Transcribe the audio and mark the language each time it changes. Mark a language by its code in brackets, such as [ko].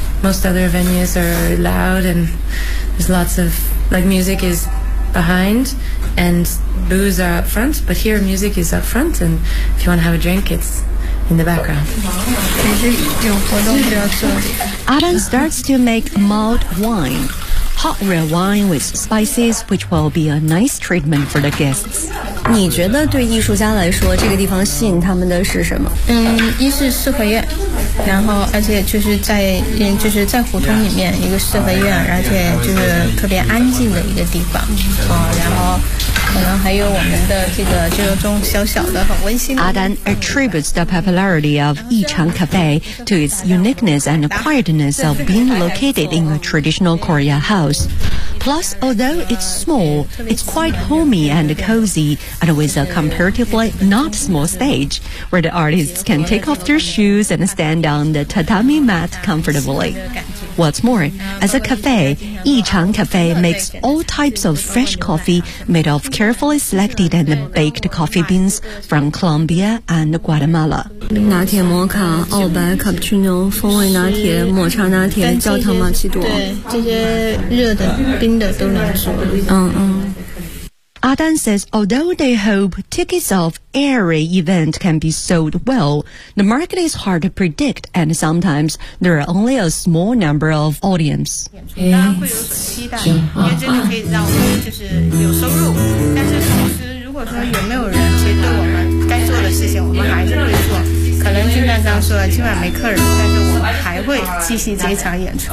[en] Most other venues are loud and there's lots of, like, music is behind and booze are up front. But here music is up front and if you want to have a drink, it's in the background. Adan starts to make mulled wine, hot red wine with spices, which will be a nice treatment for the guests. [zh] 你觉得对艺术家来说，这个地方吸引他们的是什么？一是四合院，然后而且就是在胡同里面一个四合院，而且就是特别安静的一个地方。然后可能还有我们的这种小小的很温馨的。 [en] Adan attributes the popularity of Yichang Cafe to its uniqueness and quietness of being located in a traditional Korea house. Plus, although it's small, it's quite homey and cozy, and with a comparatively not small stage, where the artists can take off their shoes and stand on the tatami mat comfortably. What's more, as a cafe, Yichang Cafe makes all types of fresh coffee made of carefully selected and baked coffee beans from Colombia and Guatemala. [zh] 拿铁摩卡、澳白、卡布奇诺、风味拿铁、抹茶拿铁、焦糖玛奇朵，对，这些热的、冰的都能做。嗯嗯。 [en] Adan says although they hope tickets of every event can be sold well, the market is hard to predict and sometimes there are only a small number of audience. Yes. [zh] 大家会有期待，因为这就可以让我们就是有收入，但是同时如果说有没有人其实对我们该做的事情我们还是会做，可能就像刚说今晚没客人，但是我们还会继续这场演出。